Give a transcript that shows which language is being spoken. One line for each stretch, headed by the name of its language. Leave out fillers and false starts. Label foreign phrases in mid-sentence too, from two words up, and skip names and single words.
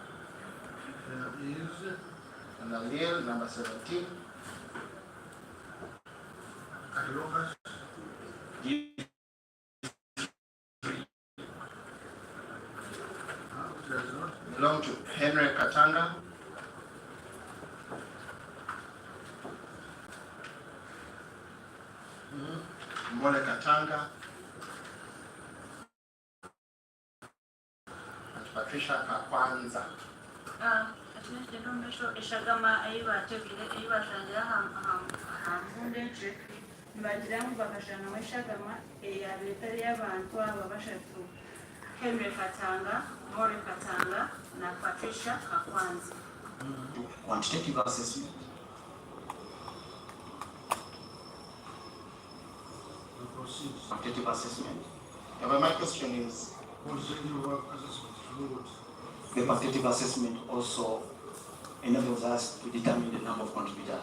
English: Is An allele number 17. at Locust. D3 Does not. Belong to Henry Katanga. Molly Katanga. And Patricia Kakwanza.
Nyankole: eshagama eyibashangira hambundenje nibagira ngu bakashangamu eshagama eyabetari y'abantu aba bashatu Henry Katanga, Mori Katanga na Patricia Kakwanza.
English: quantitative assessment. Proceeds. Quantitative assessment. Yeah, but my question is, Quantitative assessment. Fluid. The quantitative assessment also enables us to determine the number of contributors